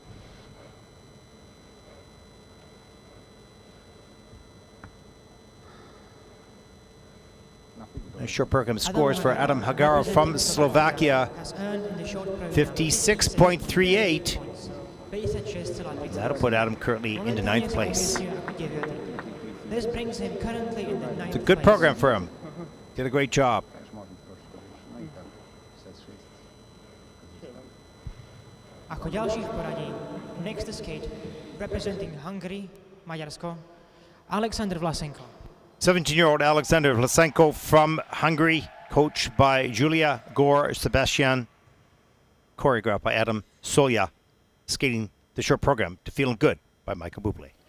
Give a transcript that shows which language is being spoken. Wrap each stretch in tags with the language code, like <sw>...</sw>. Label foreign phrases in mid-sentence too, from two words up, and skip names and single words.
<en>A short program scores for Adam Hagara from Slovakia. 56.38. That'll put Adam currently into 9th place. This brings him currently in the 9th It's a good program for him. Did a great job.</en> <sk>Ako ďalší v poradí,</sk> <en>next to skate, representing Hungary, Maďarsko, Alexander Vlasenko. 17-year-old Alexander Vlasenko from Hungary, coached by Julia Gore Sebastian, choreographed by Adam Solya, skating the short program to Feeling Good by Michael Bublé.</en>